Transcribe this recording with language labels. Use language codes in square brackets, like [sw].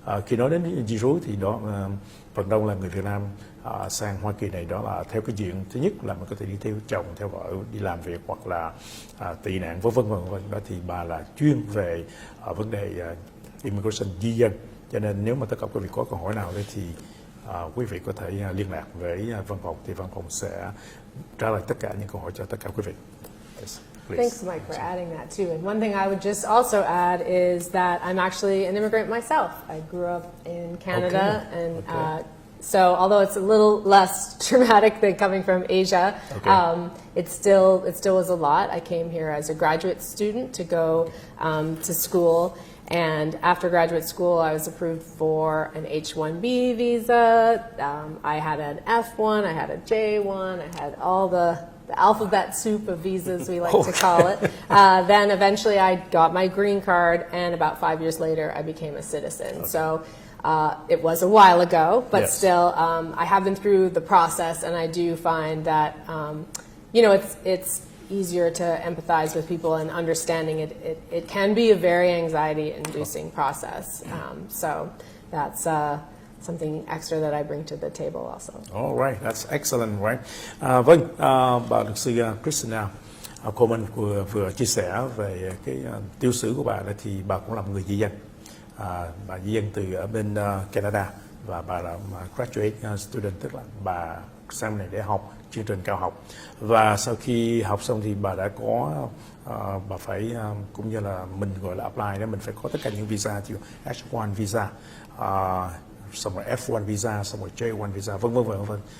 [vi] Khi nói đến di trú thì đó phần đông là người Việt Nam sang Hoa Kỳ này, đó là theo cái diện thứ nhất là mình có thể đi theo chồng, theo vợ, đi làm việc hoặc là tị nạn vân vân. Đó thì bà là chuyên về vấn đề immigration, di dân. Cho nên nếu mà tất cả quý vị có câu hỏi nào đấy thì quý vị có thể liên lạc với văn phòng, thì văn phòng sẽ trả lời tất cả những câu hỏi cho tất cả quý vị. [en] Yes. Please. Thanks, Mike, for adding that too. And one thing I would just also add is that I'm actually an immigrant myself. I grew up in Canada, and so although it's a little less traumatic than coming from Asia, it still was a lot. I came here as a graduate student to go to school, and after graduate school, I was approved for an H-1B visa. I had an F-1, I had a J-1, I had all the the alphabet soup of visas, we like to call it. Then eventually I got my green card, and about 5 years later I became a citizen. Okay. So it was a while ago, but yes. still I have been through the process, and I do find that you know, it's easier to empathize with people, and understanding it can be a very anxiety-inducing process. So that's something extra that I bring to the table also. All right, that's excellent, right? [vi] Vâng, bà luật sư Christina Coleman vừa chia sẻ về cái tiểu sử của bà đó, thì bà cũng là một người di dân. Bà di dân từ ở bên Canada, và bà là [en] graduate student, [vi] tức là bà sang này để học chương trình cao học, và sau khi học xong thì bà đã có bà phải cũng như là mình gọi là apply đó, mình phải có tất cả những visa, như H1 visa, xong rồi F1 visa, xong rồi J1 visa, vân vân.